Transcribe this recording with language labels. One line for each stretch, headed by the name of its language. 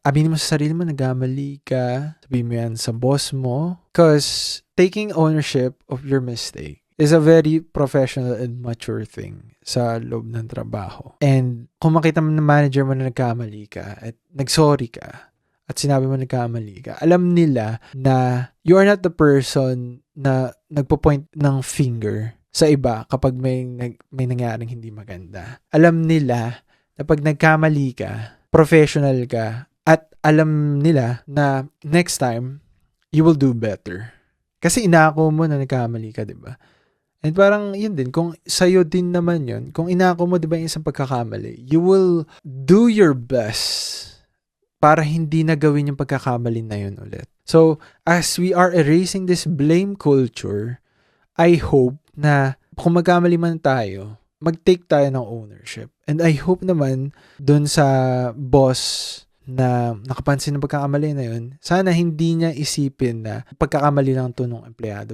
Filipino: Aminin mo sa sarili mo, nagkamali ka. Sabihin mo yan sa boss mo.
English: Because taking ownership of your mistake is a very professional and mature thing
Filipino: sa loob ng trabaho. And kung makita mo ng manager mo na nagkamali ka at nagsorry ka at sinabi mo nagkamali ka, alam nila na
English: you are not the person
Filipino: na nagpo-point ng finger sa iba kapag may nangyaring hindi maganda. Alam nila na pag nagkamali ka, professional ka, at alam nila na next time,
English: you will do better.
Filipino: Kasi inako mo na nagkamali ka, diba? And parang yun din, kung sa'yo din naman yun, kung inako mo diba yung isang pagkakamali,
English: you will do your best
Filipino: para hindi na gawin yung pagkakamali na yun ulit.
English: So, as we are erasing this blame culture, I hope
Filipino: na kung magkamali man tayo,
English: mag-take tayo ng ownership.
Filipino: And I hope naman dun sa boss na nakapansin ng pagkakamali na yun, sana hindi niya isipin na pagkakamali lang to ng empleyado.